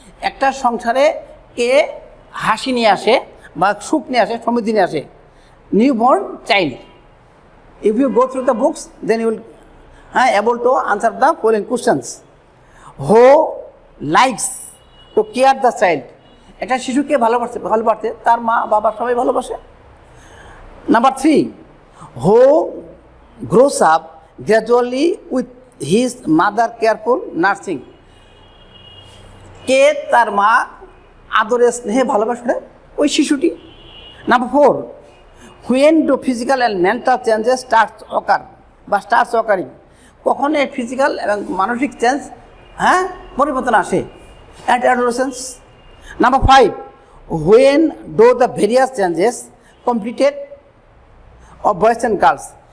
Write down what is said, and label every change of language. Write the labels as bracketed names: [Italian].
[Bangla] একটা সংসারে কে হাসি নিয়ে আসে বা সুখ নিয়ে আসে, সমৃদ্ধি নিয়ে আসে? [English] Newborn child. If you go through the books, then you will able to answer the following questions. Who likes to care the child? [Bangla] একটা শিশুকে ভালোবাসতে তার মা বাবা সবাই ভালোবাসে। [English] Number 3, who grows up gradually with his mother careful nursing? [Bangla] কে তার মা আদরে স্নেহে ভালোবাসে ওই শিশুটি। [English] Number 4, when do physical and mental changes starts occurring? [Bangla] কখন এই ফিজিক্যাল এবং মানসিক চেঞ্জ পরিবর্তন আসে? [English] At adolescence. Number 5, when do the various changes completed of boys and girls?